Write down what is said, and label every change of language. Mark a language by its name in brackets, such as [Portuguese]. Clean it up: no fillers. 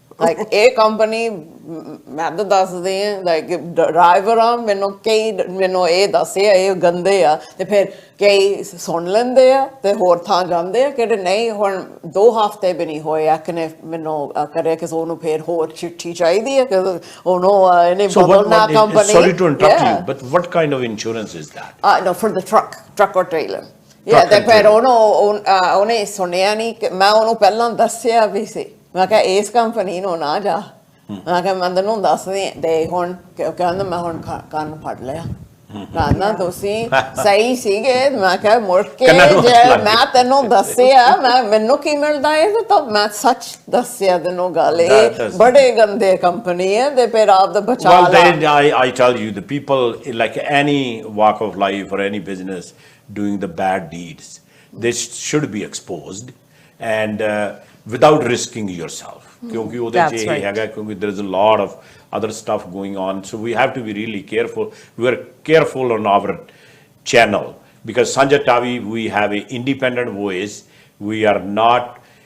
[Punjabi] like ਇਹ company ਮੈਂ ਤਾਂ ਦੱਸਦੀ ਹਾਂ ਲਾਈਕ ਡਰਾਈਵਰ ਆ ਮੈਨੂੰ ਇਹ ਦੱਸੇ ਇਹ ਗੰਦੇ ਆ ਤੇ ਫਿਰ ਕਈ ਸੁਣ ਲੈਂਦੇ ਆ ਤੇ ਹੋਰ ਥਾਂ ਜਾਂਦੇ ਆ ਕਿਹੜੇ ਨਹੀਂ ਹੁਣ 2 ਹਫ਼ਤੇ ਵੀ ਨਹੀਂ ਹੋਏ ਆ ਕਿ ਮੈਨੂੰ ਕਰਿਆ ਕਿ ਉਹਨੂੰ ਫਿਰ ਹੋਰ ਚਿੱਠੀ ਚਾਹੀਦੀ ਹੈ ਕਿ ਉਹਨੂੰ ਇਹਨੇ ਬਦਲਣਾ company [English] sorry to interrupt you but what kind of insurance is that no for the truck or trailer yeah [Punjabi] ਤੇ ਫਿਰ ਉਹਨੇ ਸੁਣਿਆ ਨਹੀਂ ਕਿ ਮੈਂ ਉਹਨੂੰ ਪਹਿਲਾਂ ਦੱਸਿਆ ਵੀ ਸੀ ਮੈਂ ਕਿਹਾ ਇਸ ਕੰਪਨੀ ਨੂੰ ਨਾ ਜਾ ਮੈਂ ਕਿਹਾ ਮੈਂ ਤੈਨੂੰ ਦੱਸਦੀ ਤੇ ਹੁਣ ਕਹਿੰਦਾ ਮੈਂ ਹੁਣ ਕੰਨ ਫੜ ਲਿਆ ਕਹਿੰਦਾ ਤੁਸੀਂ ਸਹੀ ਸੀਗੇ ਮੈਂ ਕਿਹਾ ਮੁੜ ਕੇ ਜੇ ਮੈਂ ਤੈਨੂੰ ਦੱਸਿਆ ਮੈਨੂੰ ਕੀ ਮਿਲਦਾ ਹੈ ਤਾਂ ਮੈਂ ਸੱਚ ਦੱਸਿਆ ਤੈਨੂੰ ਗੱਲ ਇਹ ਬੜੇ ਗੰਦੇ ਕੰਪਨੀ ਹੈ ਤੇ ਫਿਰ ਆਪ ਦਾ ਬਚਾ ਲਾ [English] I tell you the people like any walk of life or any business doing the bad deeds they should be exposed and without risking yourself [Punjabi] ਕਿਉਂਕਿ ਉਹਦੇ ਚ ਇਹ ਹੈਗਾ ਕਿਉਂਕਿ [English] there is a lot of other stuff going on so we have to be really careful we are careful on our channel because Sanjha Tavi we have an independent voice we are not